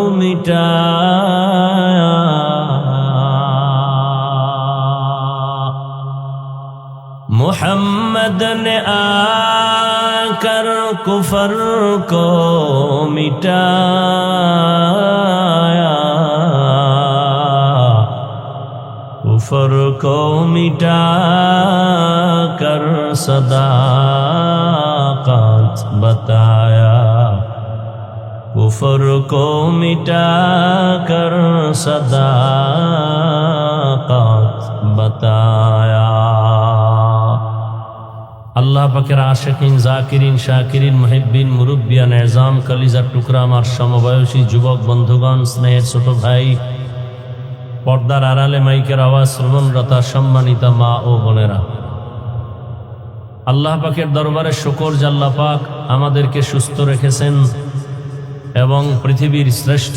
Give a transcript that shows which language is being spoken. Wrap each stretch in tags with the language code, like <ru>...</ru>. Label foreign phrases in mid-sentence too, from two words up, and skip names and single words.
<ur>مٹایا محمد نے آ کر کفر کو مٹایا کفر کو مٹا کر صداقت بتایا کفر کو مٹا کر صداقت بتایا</ur> <bn>আল্লাহ পাকের আশিকিন জাকিরিন শাকিরিন মুহিব্বিন মুরব্বিয়ান এজাম কলিজার টুকরা আমার সমবয়সী যুবক বন্ধুগণ স্নেহের ছোট ভাই পর্দার আড়ালে মাইকের আওয়াজ শ্রবণরতা সম্মানিতা মা ও বোনেরা আল্লাহ পাকের দরবারে শুকর যে আল্লাহ পাক আমাদেরকে সুস্থ রেখেছেন এবং পৃথিবীর শ্রেষ্ঠ</bn>